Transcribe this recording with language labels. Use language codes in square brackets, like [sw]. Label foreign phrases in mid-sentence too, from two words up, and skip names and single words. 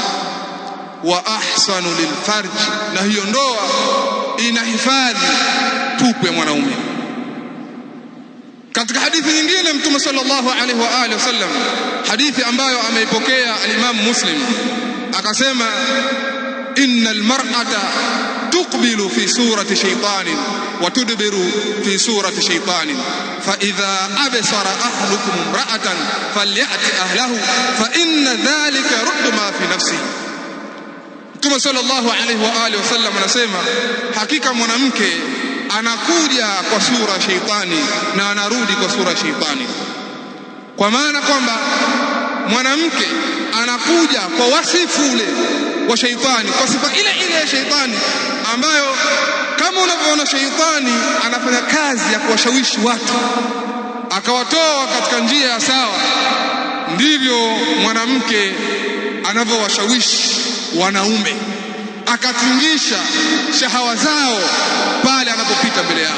[ar] وأحصن للفرج, [sw] na hiyo ndoa inahifadhi tupu ya mwanaume. Katika hadithi nyingine Mtume [ar] صلى الله عليه وآله وسلم, [sw] hadithi ambayo ameipokea al-Imam Muslim, akasema [ar] إن المرأة تقبل في صورة شيطان وتدبر في صورة شيطان فإذا أبصر أحدكم امرأة فليأت أهله فإن ذلك يرد ما في نفسه. [sw] Mtume [ar] صلى الله عليه وآله وسلم [sw] anasema, hakika mwanamke anakuja kwa sura ya shaitani na anarudi kwa sura ya shaitani. Kwa maana kwamba mwanamke anakuja kwa wasifu ule wa shaitani, kwa sifa ile ya shaitani, ambayo kama unavyoona shaitani anafanya kazi ya kuwashawishi watu akawatoa katika njia ya sawa, ndivyo mwanamke anavyowashawishi wanaume akatingisha shahawa zao pale anapopita mbele yao.